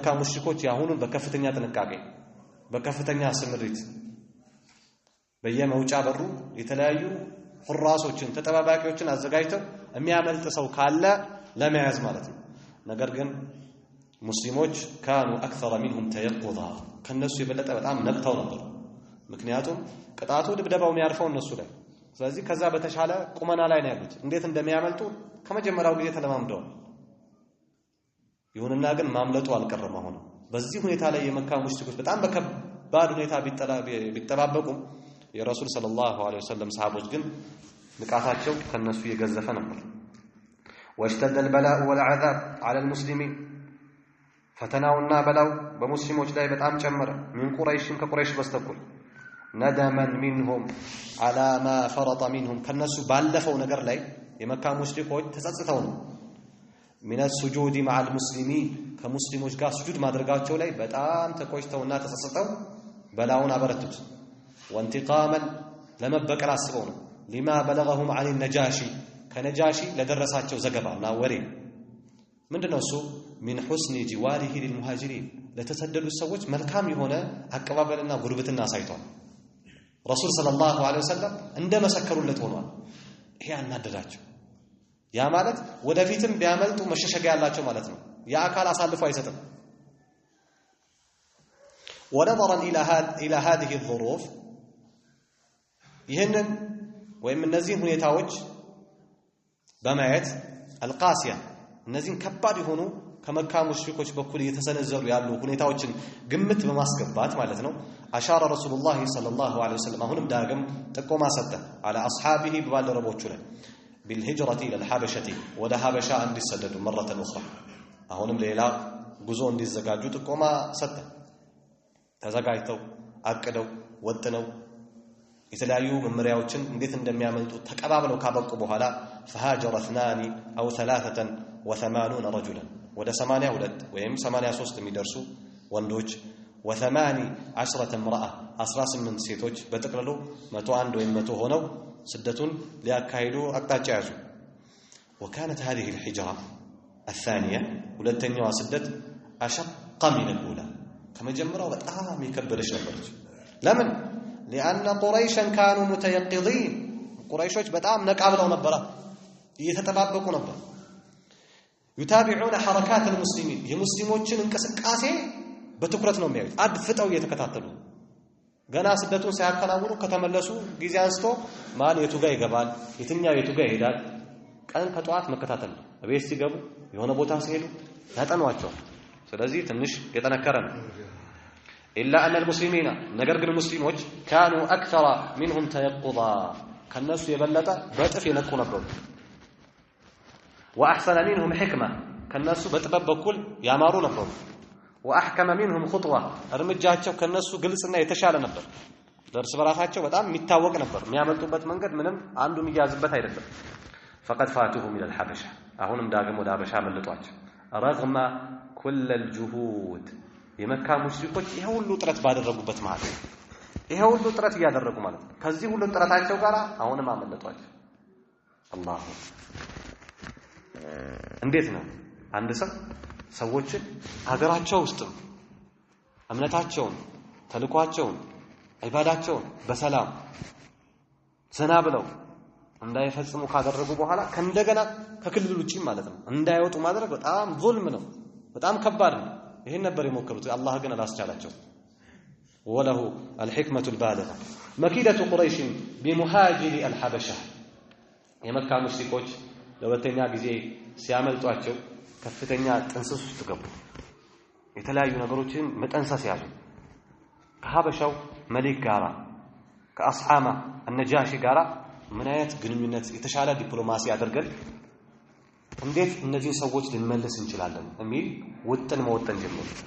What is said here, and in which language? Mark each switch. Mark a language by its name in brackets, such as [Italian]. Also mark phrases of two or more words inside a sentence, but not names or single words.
[Amharic] ሙሽሪኮች ያሁኑን በከፍተኛ ጥንቃቄ በከፍተኛ ስምሪት በየመውጫ በሩ የተለያዩ ሁራሶችን ተጠባባቂዎችን አዘጋጅተው የሚያመልጥ ሰው ካለ ለመያዝ ማለት ነው ነገር ግን ሙስሊሞች [Arabic] كانوا أكثر منهم تيقظا [Amharic] ከነሱ የበለጠ በጣም ነቅተው ነበር ምክንያቱም ቅጣቱ ድብደባው የሚያርፈው እነሱ ላይ ስለዚህ ከዛ በተሻለ ቁመና ላይ ነው ያሉት እንዴት እንደሚያመልጡ ከመጀመሪያው ጊዜ ተለማምደው ይሁንና ግን ማምለጡ አልቀረም አሁን በዚህ ሁኔታ ላይ የመካ ሙሽሪኮች በጣም በከባድ ሁኔታ ቢጠባበቁም የረሱል [Arabic] صلى الله عليه وسلم [Amharic] ሰሃቦች ግን ንቃታቸው ከነሱ የገዘፈ ነበር [Arabic] واشتد البلاء والعذاب على [Amharic] المسلمين فتناውና በላው በሙስሊሞች ላይ በጣም ጨመረ [Arabic] من قريش [Amharic] ከቁረይሽ በስተኩል [Arabic] ندما منهم على ما فرط منهم [Amharic] ከነሱ ባለፈው ነገር ላይ የመካ ሙሽሪኮች ተጸጽተው ነው [Arabic] من السجود مع المسلمين [Amharic] ከሙስሊሞች ጋር ስጁድ ማድረጋቸው ላይ በጣም ተቆጭተውና ተጸጽተው በላውን አበረቱት وانتقاما ለመበቀል አስበው ነው [Arabic] لما بلغهم عن النجاشي [Amharic] ከነጃሺ ለደረሳቸው ዘገባና ወሬ ምንድነው እሱ [Arabic] من حسن جواره للمهاجرين [Amharic] ለተሰደዱት ሰዎች መልካም የሆነ አቀባበልና ጉርብትና ሳይቷል ረሱል [Arabic] صلى الله عليه وسلم [Amharic] እንደመሰከሩለት ሆኗል ይሄ አናደዳቸው ያ ማለት ወደፊትም ቢያመልጡ መሸሸጊያ ያላቸው ማለት ነው ያ አካል አሳልፎ አይሰጥም [Arabic] ونظرا الى هذه الظروف [Amharic] ይሄንን ወይም እነዚህን ሁኔታዎች በማየት القاسيه እነዚህን ከባድ የሆኑ ከመካ ሙሽሪኮች በኩል እየተሰነዘሩ ያሉ ሁኔታዎችን ግምት በማስገባት ማለት ነው [Arabic] أشار رسول الله صلى الله عليه وسلم [Amharic] አሁንም ዳግም ጥቆማ ሰጠ [Arabic] على اصحابه [Amharic] ባልደረቦቹ ላይ [Arabic] بالهجرة الى الحبشة [Amharic] ወደ ሀበሻ እንዲሰደዱ [Arabic] مرة اخرى [Amharic] አሁንም ሌላ ጉዞ እንዲዘጋጁ ጥቆማ ሰጠ ተዘጋጅተው አቅደው ወጥነው የተለያዩ መመሪያዎችን እንዴት እንደሚያመልጡ ተቀባብለው ካበቁ በኋላ [Arabic] فهاجر اثنان او 83 رجلا [Amharic] ወደ 82 ወይም 83 የሚደርሱ ወንዶች [Arabic] و18 امرأة [Amharic] 18 ሴቶች በጥቅሉ 101 ወይም 100 ሆነው ስደቱን ሊያካሂዱ አቅጣጫ ያዙ [Arabic] وكانت هذه الحجرة الثانية [Amharic] ሁለተኛዋ ስደት [Arabic] أشق من [Amharic] الأولى ከመጀመሪያው በጣም የከበደች ነበረች ለምን [Arabic] لأن قريشا كانوا متيقظين [Amharic] قريشዎች በጣም ነቃ ብለው ነበር እየተጠባበቁ ነበር [Arabic] يتابعون حركات المسلمين [Amharic] የሙስሊሞችን እንቅስቃሴ በትኩረት ነው የሚያዩት አድፍጠው እየተከታተሉ ገና ስደቱን ሳያከናውኑ ከተመለሱ ጊዜ አንስቶ ማን የቱ ጋር ይገባል የትኛው የቱ ጋር ይሄዳል ቀን ከጧት መከታተል ቤት ሲገቡ የሆነ ቦታ ሲሄዱ ያጠኗቸው ስለዚህ ትንሽ የጠነከረ ነው [Arabic] إلا أن المسلمين [Amharic] ነገር ግን ሙስሊሞች [Arabic] كانوا أكثر منهم تيقظا [Amharic] ከነሱ የበለጠ በጥፍ የነቁ ነበሩ [Arabic] وأحسن منهم حكمة [Amharic] ከነሱ በጥበብ በኩል ያማሩ ነበሩ [Arabic] وأحكم منهم خطوة [Amharic] እርምጃቸው ከነሱ ግልጽና የተሻለ ነበር ደርስ በራሳቸው በጣም የሚታወቅ ነበር የሚያመልጡበት መንገድ ምንም አንዱ የሚያዝበት አይደለም [Arabic] فقد فاتهم إلى الحبشة [Amharic] አሁንም ዳግም ወደ ሀበሻ መልጧቸው [Arabic] رغم كل الجهود [Amharic] የመካ ሙሽሪኮች ይሄ ሁሉ ጥረት ባደረጉበት ማለት ይሄ ሁሉ ጥረት ያደረጉ ማለት ከዚህ ሁሉ ጥረታቸው ጋር አሁንም አመለጧቸው አላሁ እንዴት ነው አንድ ሰው ሰዎችን ሀገራቸው ውስጥ እምነታቸውን ተልኳቸውን ዒባዳቸውን በሰላም ዘና ብለው እንዳይፈጽሙ ካደረጉ በኋላ ከእንደገና ከክልል ውጪ ማለት ነው እንዳይወጡ ማድረግ በጣም ዙልም ነው፣ በጣም ከባድ ነው። ይሄን ነበር የሞከሩት፣ አላህ ግን አላስቻላቸው። [Arabic] ولله الحكمة البالغة مكيدة قريش بمهاجر الحبشة [Amharic] የመካ ሙሽሪኮች ለሁለተኛ ጊዜ ሲያመልጧቸው ከፍተኛ ጥንስስ ውስጥ ገቡ። የተለያዩ ነገሮችን መጠንሰስ ያዙ። ከሀበሻው መሊክ ጋራ ከአስሓማ النجاشي ጋራ ምን አይነት ግንኙነት የተሻለ ዲፕሎማሲ አድርገን እንዴት እነዚህ ሰዎች ልንመልስ እንችላለን የሚል ውጥን መወጠን ጀመሩ።